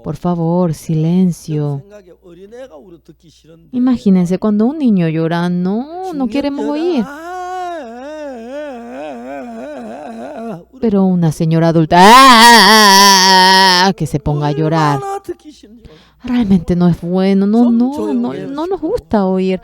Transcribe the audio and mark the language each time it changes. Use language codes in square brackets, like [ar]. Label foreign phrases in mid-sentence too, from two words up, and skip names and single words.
[es] por favor, silencio. [ko] 생각에 어린애가 울어 듣기 싫은데. [es] Imagínense cuando un niño llora, no queremos oír. Pero una señora adulta que se ponga a llorar. Realmente no es bueno, no nos gusta oír.